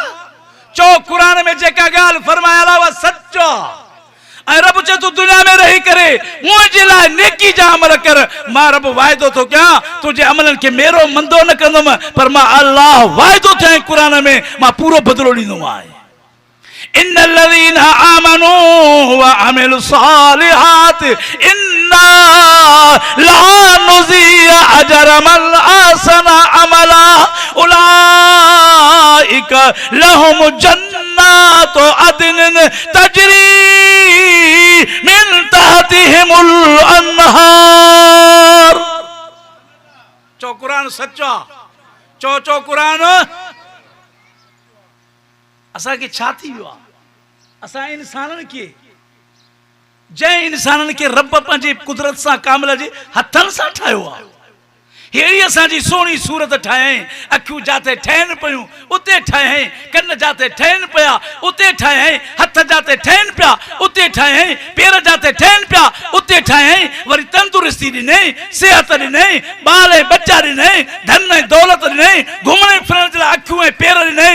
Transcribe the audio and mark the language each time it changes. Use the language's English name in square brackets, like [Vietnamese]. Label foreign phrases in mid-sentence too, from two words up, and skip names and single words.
[Sindhi] चओ क़ुरान में जेका ॻाल्हि फरमायल आहे उहा सच आहे। ऐं रब चए तूं दुनिया में रही करे मुंहिंजे लाइ नेकी जा अमल कर। मां रब वाइदो थो कयां तुंहिंजे अमलनि खे मेरो मंदो न कंदुमि, पर मां अल्लाह वाइदो थियां क़ुरान में मां पूरो बदिलो ॾींदो आहियां। [Arabic] إن الذين آمنوا وعملوا الصالحات إنا لا نضيع أجر من أحسن عملا أولئك لهم جنات عدن تجري من تحتهم الأنهار. [Sindhi] चो कुरान सच्चा, चो कुरान। असा के छा थी वियो आहे? असा इंसानन के जंहिं इंसानन के रब पंहिंजे कुदरत सां कामिल जे हथनि सां ठाहियो आहे। हेड़ी असांजी सोणी सूरत ठाहियईं, अखियूं जाते ठहनि पियूं उते ठाहियईं, कन जाते ठहनि पिया उते ठाहियईं, हथ जाते ठहनि पिया उते ठाहियईं, पेर जाते ठहनि पिया उते ठाहियईं, वरी तंदुरुस्ती ॾिनई, सिहत ॾिनई, ॿार ऐं बच्चा ॾिनई, धन ऐं दौलत ॾिनई, घुमण फिरण जे लाइ अखियूं ऐं पेर ॾिनई।